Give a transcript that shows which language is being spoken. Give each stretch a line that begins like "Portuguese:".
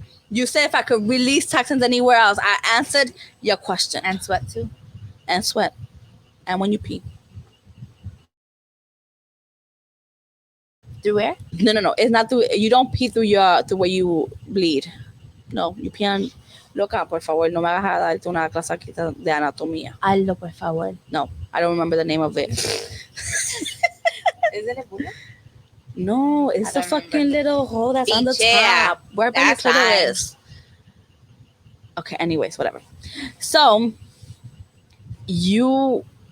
English: You said if I could release toxins anywhere else. I answered your question. and sweat too. And sweat. And when you pee. Through where? No. It's not through. You don't pee through where you bleed. No, you pee on.
Spanish: Loca, por favor, no me hagas a darte una clase aquí de anatomía. Hazlo, por favor.
English: No, I don't remember the name of it. Is it a bullet? No, it's the don't remember. fucking little hole that's on the Yeah, top. Wherever your that's fine. clitoris. Okay, anyways, whatever. So, you.